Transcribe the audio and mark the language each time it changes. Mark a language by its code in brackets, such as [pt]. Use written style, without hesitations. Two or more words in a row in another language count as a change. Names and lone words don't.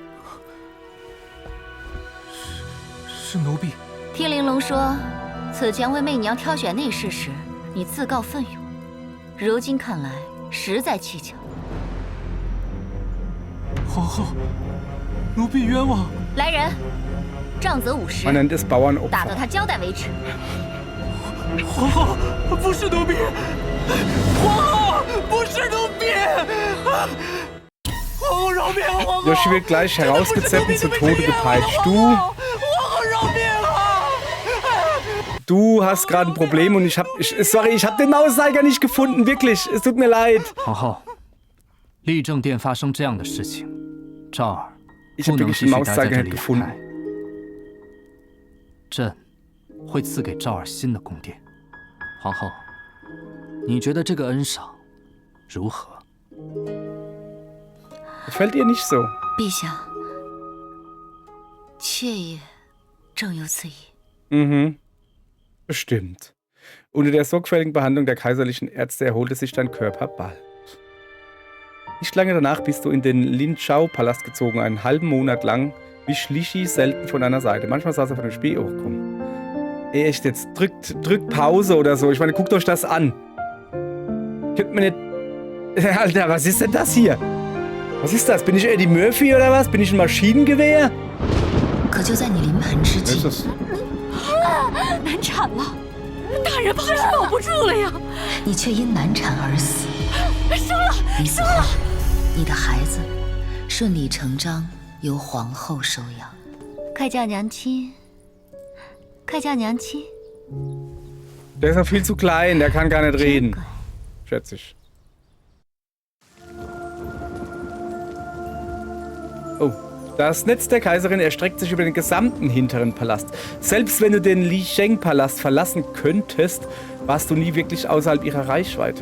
[zh] 是奴婢。听玲珑说，此前为媚娘挑选内侍时，你自告奋勇，如今看来实在蹊跷。皇后，奴婢冤枉。来人，杖责50， [de] Man nennt es [zh] 打到 [de] Bauernopfer. [zh] 他交代为止。皇后，不是奴婢。皇后，不是奴婢。皇后饶命！皇后。 [de] Yoshi wird gleich herausgezerrt und zu Tode gepeitscht. Du hast gerade ein Problem und ich hab den Mauszeiger nicht gefunden, wirklich. Es tut mir leid. [zh] 皇后，立正殿发生这样的事情，赵儿 [de] Ich [zh] 不 [de] habe [zh] 能 [de] wirklich [zh] 继 [de] den [zh] 续待在 [de] Mauszeiger [zh] 这 [de] nicht [zh] 里养 [de] gefunden. [zh] 胎。朕会赐给赵儿新的宫殿。皇后，你觉得这个恩赏如何？ [de] Gefällt ihr nicht so? [zh] 陛下，妾也正有此意。 [de] Mhm. Bestimmt. Unter der sorgfältigen Behandlung der kaiserlichen Ärzte erholte sich dein Körper bald. Nicht lange danach bist du in den Lin-Chao-Palast gezogen, einen halben Monat lang, wie Schlichi selten von deiner Seite. Manchmal saß er von dem Spiel. Oh, komm. Ey, echt, jetzt drückt Pause oder so. Ich meine, guckt euch das an. Könnt mir nicht... Alter, was ist denn das hier? Was ist das? Bin ich Eddie Murphy oder was? Bin ich ein Maschinengewehr? [zh] 可就在你临盆之际，难产了，大人怕是保不住了呀！你却因难产而死。生了，你死后，你的孩子顺理成章由皇后收养。开嫁娘亲，开嫁娘亲。 [de] Der ist noch viel zu klein, der kann gar nicht reden. Schätze ich. Oh, das Netz der Kaiserin erstreckt sich über den gesamten hinteren Palast. Selbst wenn du den Li Sheng-Palast verlassen könntest, warst du nie wirklich außerhalb ihrer Reichweite.